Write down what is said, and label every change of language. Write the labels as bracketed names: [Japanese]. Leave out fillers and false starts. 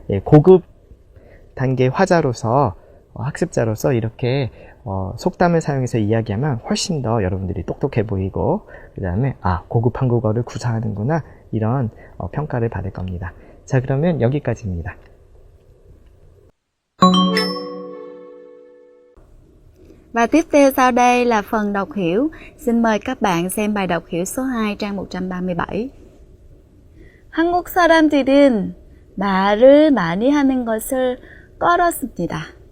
[Korean] 고급 단계 화자로서 학습자로서 이렇게 속담을 사용해서 이야기하면 훨씬 더 여러분들이 똑똑해 보이고 그 다음에 고급 한국어를 구사하는구나 이런 평가를 받을 겁니다. 자, 그러면 여기까지입니다. [Vietnamese] Và tiếp theo sau đây là phần đọc hiểu. Xin mời các bạn xem bài đọc hiểu số 2 trang 137. [Korean] 한국 사람들은 말을 많이 하는 것을 꺼렸습니다.